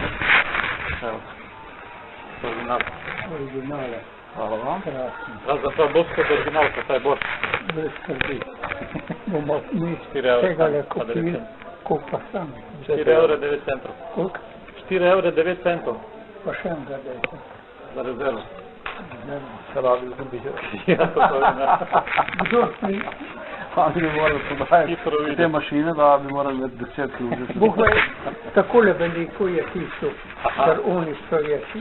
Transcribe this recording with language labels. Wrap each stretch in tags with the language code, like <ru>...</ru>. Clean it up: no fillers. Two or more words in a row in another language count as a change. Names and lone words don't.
<sl>Evo. Original. Originale. Hvala vam. Krasno. Da, za to bosko je originalka, taj bor. Bez skrbi. Bomo mi tegali kupili, kupa sam. 4 eura 9 centov. Koliko? 4 eura 9 centov. Pa še ga dajte.</sl> <hr>Za rezervu. Rezervu. Radi sam bio.</hr> <sl>Ja, to je. Kdo si? Pa bi morali podajati te mašine, da bi morali imeti 10 ljudi. Bog ve, takole veliko je tisto, kar oni stojeci.</sl>